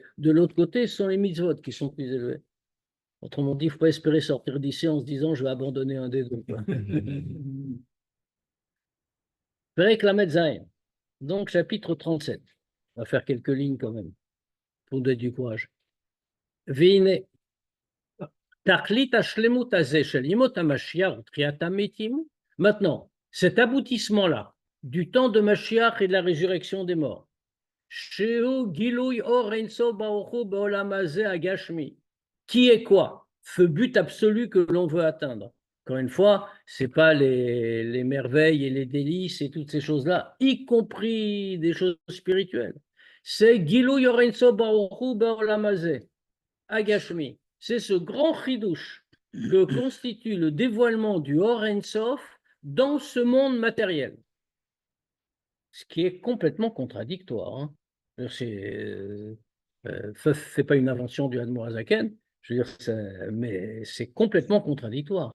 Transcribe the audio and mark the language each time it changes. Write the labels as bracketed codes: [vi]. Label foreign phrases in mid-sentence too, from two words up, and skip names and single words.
[fr] De l'autre côté, ce sont les mitzvot qui sont plus élevés. Autrement dit, il ne faut pas espérer sortir d'ici en se disant je vais abandonner un des deux. [he] פרק ל"ז. [fr] Donc, chapitre 37. On va faire quelques lignes quand même, pour donner du courage. [he] והנה, תכלית השלמות הזה של ימות המשיח ותחיית המתים. [fr] Maintenant, cet aboutissement-là, du temps de Mashiach et de la résurrection des morts, [he] שהוא גילוי אור אין סוף ברוך הוא בעולם הזה הגשמי, [fr] qui est quoi? Ce but absolu que l'on veut atteindre. Encore une fois, ce n'est pas les merveilles et les délices et toutes ces choses-là, y compris des choses spirituelles. C'est [he] גילוי אור אין סוף ברוך הוא בעולם הזה הגשמי. [fr] C'est ce grand chidouche que constitue le dévoilement du [he] אור אין סוף [fr] dans ce monde matériel. Ce qui est complètement contradictoire. Hein. Ce n'est pas une invention du [he] אדמו"ר הזקן, [fr] je veux dire, mais c'est complètement contradictoire.